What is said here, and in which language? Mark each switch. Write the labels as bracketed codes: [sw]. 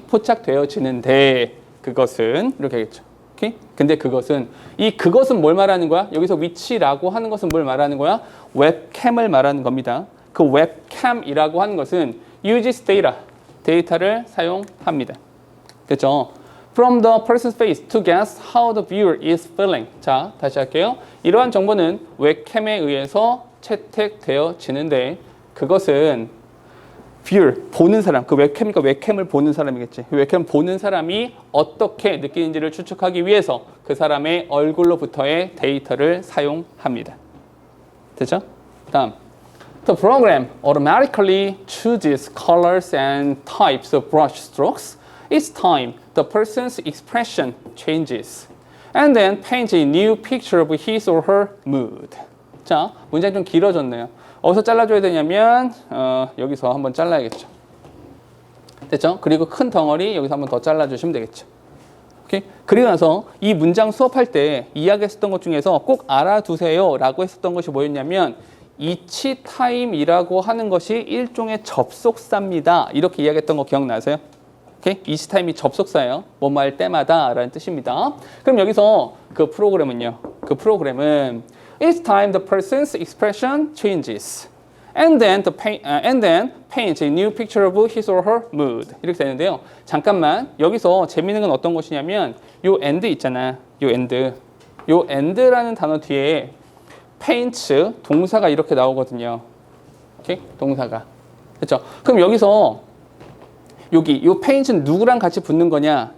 [ko] 포착되어지는데 그것은 이렇게 하겠죠. 오케이? 근데 그것은 뭘 말하는 거야? 여기서 위치라고 하는 것은 뭘 말하는 거야? 웹캠을 말하는 겁니다. 그 웹캠이라고 하는 것은 [en] uses data [ko] 데이터를 사용합니다. 됐죠? [en] From the person's face to guess how the viewer is feeling. [ko] 자, 다시 할게요. 이러한 정보는 웹캠에 의해서 채택되어지는데 그것은 viewer, 보는 사람, 그 웹캠이니까 웹캠을 보는 사람이겠지. 웹캠 보는 사람이 어떻게 느끼는지를 추측하기 위해서 그 사람의 얼굴로부터의 데이터를 사용합니다. 됐죠? 다음. [en] The program automatically chooses colors and types of brush strokes each time the person's expression changes, and then paints a new picture of his or her mood. [ko] 자, 문장이 좀 길어졌네요. 어디서 잘라줘야 되냐면 여기서 한번 잘라야겠죠. 됐죠? 그리고 큰 덩어리 여기서 한번 더 잘라주시면 되겠죠. 오케이? 그리고 나서 이 문장 수업할 때 이야기했었던 것 중에서 꼭 알아두세요 라고 했었던 것이 뭐였냐면 each time이라고 하는 것이 일종의 접속사입니다. 이렇게 이야기했던 거 기억나세요? 오케이? each time이 접속사예요. 뭐뭐 할 때마다 라는 뜻입니다. 그럼 여기서 그 프로그램은 [en] each time the person's expression changes and then paints a new picture of his or her mood. [ko] 이렇게 되는데요. 잠깐만 여기서 재미있는 건 어떤 것이냐면 요 and 있잖아. 요 and라는 단어 뒤에 paints 동사가 이렇게 나오거든요. 오케이? 동사가. 그렇죠? 그럼 여기서 여기 요 paints는 누구랑 같이 붙는 거냐?